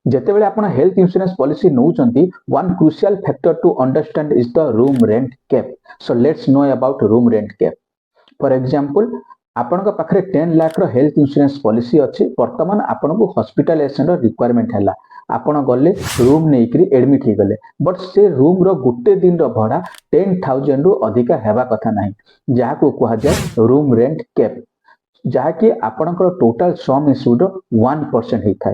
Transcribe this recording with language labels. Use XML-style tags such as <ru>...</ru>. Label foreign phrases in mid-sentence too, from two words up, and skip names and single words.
<or>ଯେତେବେଳେ ଆପଣ</or> <en>health insurance policy ନେଉଛନ୍ତି one crucial factor to understand is the room rent cap. So let's know about room rent cap. For example,</en> <or>ଆପଣଙ୍କ ପାଖରେ 10 ଲାଖର</or> <en>health insurance policy</en> <or>ଅଛି। ବର୍ତ୍ତମାନ ଆପଣଙ୍କୁ ହସ୍ପିଟାଲାଇଜେସନର ରିକ୍ୱାରମେଣ୍ଟ ହେଲା, ଆପଣ ଗଲେ ରୁମ୍ ନେଇକରି ଏଡମିଟ୍ ହେଇଗଲେ, ବଟ୍ ସେ ରୁମ୍ର ଗୋଟେ ଦିନର ଭଡ଼ା 10,000ରୁ ଅଧିକା ହେବା କଥା ନାହିଁ, ଯାହାକୁ କୁହାଯାଏ</or> <en>room rent cap,</en> <or>ଯାହାକି ଆପଣଙ୍କର</or> <en>total sum insured</en> <or>1% ହେଇଥାଏ।</or>